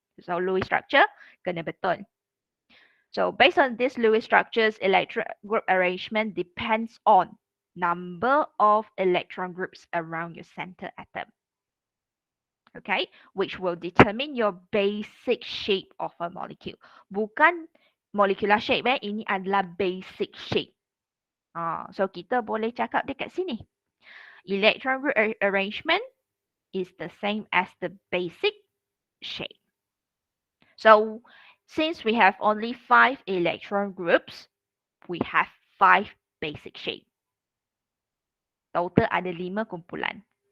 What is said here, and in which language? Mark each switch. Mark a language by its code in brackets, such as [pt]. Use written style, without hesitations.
[ms] So Lewis structure kena betul. [en] So based on this Lewis structures, electron group arrangement depends on number of electron groups around your center atom. Okay, which will determine your basic shape of a molecule. [ms] Bukan molecular shape, ini adalah basic shape. So kita boleh cakap dekat sini. [en] Electron group arrangement is the same as the basic shape. So since we have only 5 electron groups, we have 5 basic shape. [ms] Total ada 5 kumpulan.